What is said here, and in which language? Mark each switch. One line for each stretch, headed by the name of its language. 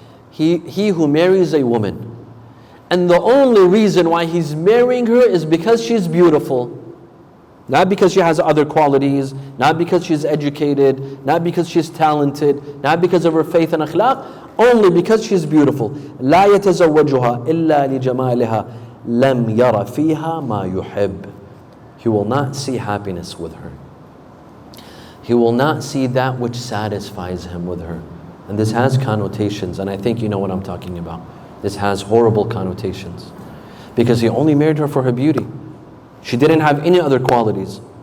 English: He who marries a woman, and the only reason why he's marrying her is because she's beautiful. Not because she has other qualities, not because she's educated, not because she's talented, not because of her faith and akhlaq, only because she's beautiful.
Arabic: لا يتزوجها إلا لجمالها لم ير فيها ما يحب.
English: He will not see happiness with her. He will not see that which satisfies him with her. And this has connotations, and I think you know what I'm talking about. This has horrible connotations. Because he only married her for her beauty. She didn't have any other qualities.